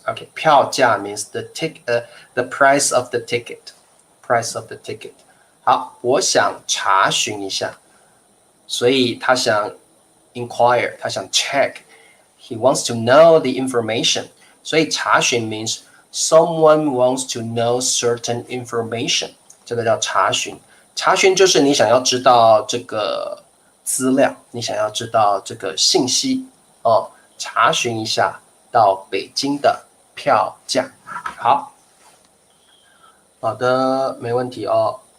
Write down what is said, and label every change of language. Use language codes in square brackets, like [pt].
[en] Okay, 票价 means the price of the ticket. Price of the ticket. [zh] 好，我想查询一下，所以他想 inquire， 他想 check. [en] He wants to know the information. [zh] 所以 [en] 查询 means someone wants to know certain information. [zh] 这个叫查询。查询就是你想要知道这个资料，你想要知道这个信息哦。查询一下到北京的票价。好，好的，没问题哦。